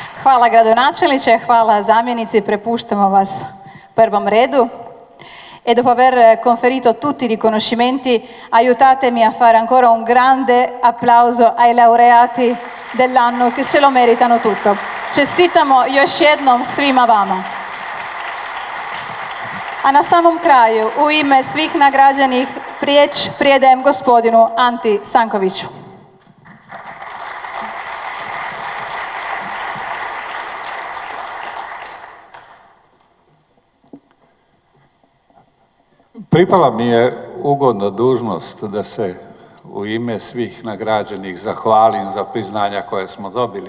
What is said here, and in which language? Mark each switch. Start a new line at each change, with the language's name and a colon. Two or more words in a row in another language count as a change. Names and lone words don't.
Croatian: Hvala gradonačelniče, hvala zamjenici, prepuštamo vas prvom redu.
Italian: E dopo aver conferito tutti i riconoscimenti, aiutatemi a fare ancora un grande applauso ai laureati dell'anno che se lo meritano tutto.
Croatian: Čestitamo još jednom svima vama. A na samom kraju, u ime svih nagrađenih, riječ prijedajem gospodinu Anti Sankoviću. Pripala mi je ugodna dužnost da se u ime svih nagrađenih zahvalim za priznanja koje smo dobili.